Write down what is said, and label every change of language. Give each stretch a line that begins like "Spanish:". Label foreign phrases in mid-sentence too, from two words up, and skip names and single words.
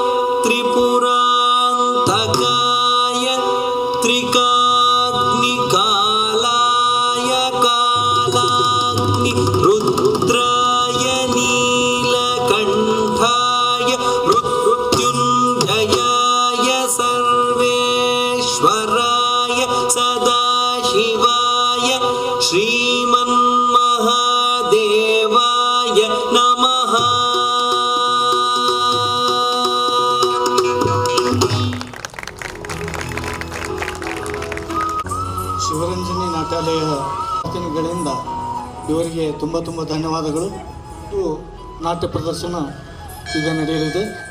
Sanskrit: ತ್ರಿಪುರಾಂತಕಾಯ ತ್ರಿಕಾಗ್ನಿಕಾಲಾಯ ಕಾಲಾಗ್ನಿ ರುದ್ರಾಯ ನೀಲಕಂಠಾಯ ಮೃತ್ಯುಂಜಯಾಯ ಸರ್ವೇಶ್ವರಾಯ ಸದಾಶಿವಾಯ ಶ್ರೀಮನ್ಮಹಾದೇವಾಯ ನಮಃ.
Kannada: ಶಿವರಂಜನಿ ನಾಟ್ಯಾಲಯ ಪ್ರತಿನಿಧಿಗಳಿಂದ ಇವರಿಗೆ ತುಂಬ ತುಂಬ ಧನ್ಯವಾದಗಳು. ಇದು ನಾಟ್ಯ ಪ್ರದರ್ಶನ ಈಗ ನಡೆಯಲಿದೆ.